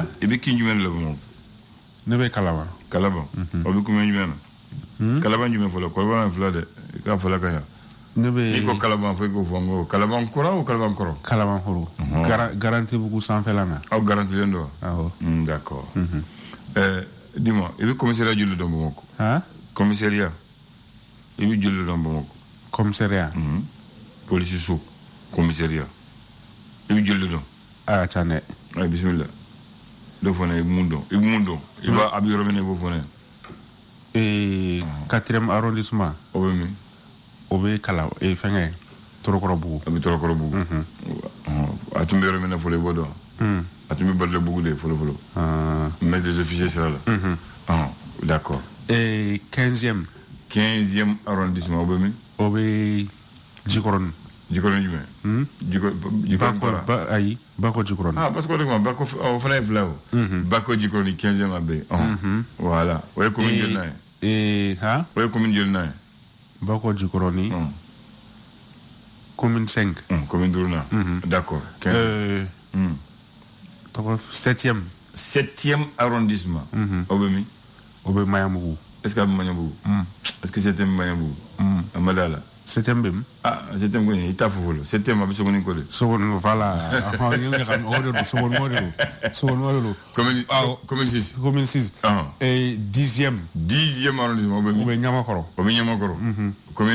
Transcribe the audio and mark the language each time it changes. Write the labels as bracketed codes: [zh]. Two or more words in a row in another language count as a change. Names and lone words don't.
[bm] I bɛ k'i jumɛn de la Bamakɔ. Ne bɛ Kalaban. Kalaban. O bɛ kun jumɛn na. Kalaban jumɛn fɔlɔ Kalaban fila dɛ i k'a fɔlɔ ka ɲa. Ne bɛ. I ko Kalaban fo i k'o fɔ n ko Kalaban kɔrɔ o Kalaban kɔrɔ. Kalaban kɔrɔ. Garanti bugu sanfɛla na. Aw garantilen don. Awɔ. [fr] D'accord. Dis-moi [bm] i bɛ commissariat joli dɔn Bamakɔ. Ha? Commissariat i bɛ joli dɔn Bamakɔ. Commissariat. Police so commissariat i bɛ joli dɔn. A ka ca dɛ. Ayi bisimila dɔ fana i bɛ mun dɔn i b'a a bɛ yɔrɔ min na i b'o fɔ ne. [fr] 4e arrondissement. [bm] O bɛ min. O bɛ kala fɛngɛ Torokɔrɔbugu. A bɛ Torokɔrɔbugu. A tun bɛ yɔrɔ min na fɔlɔ i b'o dɔn. A tun bɛ Balilabugu de fɔlɔ. [fr] Mais des officiers sera là. D'accord. 15e [bm] arrondissement o bɛ min. O bɛ Jikɔrɔni. Jikɔrɔni jumɛn. Jikɔrɔni Bako ayi Bako Jikɔrɔni. Parce que o de kama Bako o fana ye fila o. Bako Jikɔrɔni 15e a bɛ yen. Voilà o ye commune joli n'a ye. Ha? O ye commune joli n'a ye. Bako Jikɔrɔni. Commune 5. [fr] Commune 5. D'accord. 7e arrondissement. [bm] O bɛ min. O bɛ Maɲanbugu. [fr] Est-ce que [bm] a bɛ Maɲanbugu. [fr] Est-ce que [bm] 7e Maɲanbugu. A ma d'a la. 7e bɛ min. 7e ko i t'a fɔ fɔlɔ 7e a bɛ Sogoni ko de. Sogoni voilà. O de don Sogoni o de don. [fr] Commune 6. Commune 6. 10e [bm] arrondissement o bɛ min. O bɛ Ɲamakɔrɔ. O bɛ Ɲamakɔrɔ.